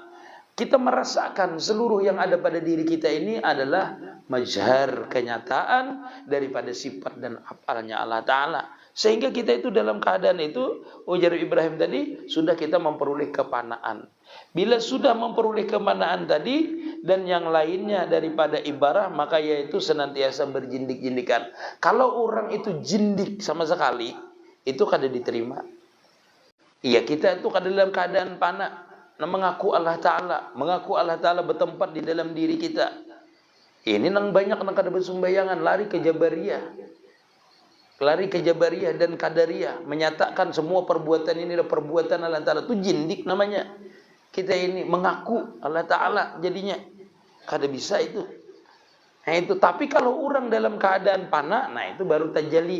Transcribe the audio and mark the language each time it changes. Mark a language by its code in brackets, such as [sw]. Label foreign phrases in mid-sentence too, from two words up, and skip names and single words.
[id] Kita merasakan seluruh yang ada pada diri kita ini adalah mazhar kenyataan daripada sifat dan afalnya Allah Ta'ala. Sehingga kita itu dalam keadaan itu, ujar Ibrahim tadi, sudah kita memperoleh kepanaan. Bila sudah memperoleh kepanaan tadi, dan yang lainnya daripada ibarah, maka yaitu senantiasa berjindik-jindikan. [bjn] Kalau orang itu jindik sama sekali, itu kada diterima. Iya, kita itu kada dalam keadaan panah. [id] Mengaku Allah Ta'ala bertempat di dalam diri kita. [bjn] Ini nang banyak nang kada bersumbayangan, [id] lari ke Jabariyah dan Qadariyah, menyatakan semua perbuatan ini adalah perbuatan Allah Ta'ala. Itu jindik namanya. Kita ini mengaku Allah Ta'ala jadinya. [bjn] Kada bisa itu. Nah itu, tapi kalau orang dalam keadaan panah, nah itu baru tajalli.